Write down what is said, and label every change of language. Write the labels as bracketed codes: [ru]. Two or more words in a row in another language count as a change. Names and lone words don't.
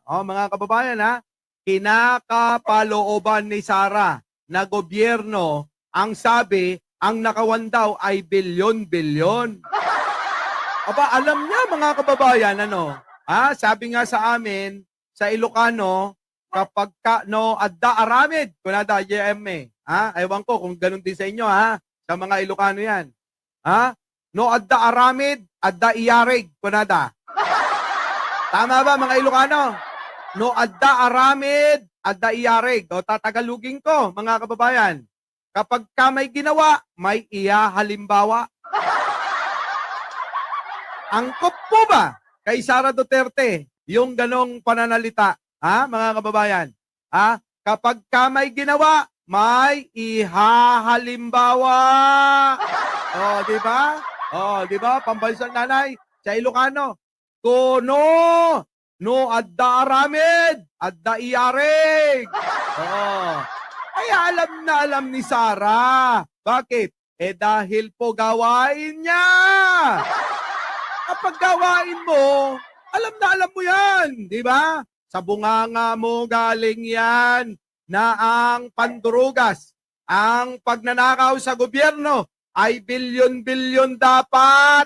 [tl] Mga kababayan kinakapalooban ni Sara na gobyerno, ang sabi, ang nakawan daw ay bilyon-bilyon. Alam niya mga kababayan, sabi nga sa amin, sa Ilocano, kapag [ilo] adda aramid, [tl] kunada YM ewan ko kung ganun din sa inyo sa mga Ilocano yan. [ilo] No adda aramid, adda iyarig, kunada. [tl] Tama ba mga Ilocano? [ilo] No adda aramid, adda iyarig. [tl] Tatagalugin ko mga kababayan. Kapag ka may ginawa, may halimbawa. Angkop po ba kay Sara Duterte yung ganong pananalita? Mga kababayan? Kapag ka may ginawa, may halimbawa. Di ba? Di ba? Pambansang nanay sa Ilocano. [ilo] Kuno, no adda aramid, adda iyarig. [tl] Kaya alam ni Sara. Bakit? Dahil po gawain niya. Kapag gawain mo, alam mo yan. Di ba? Sa bunganga mo galing yan na ang pandurugas, ang pagnanakaw sa gobyerno ay bilyon-bilyon dapat.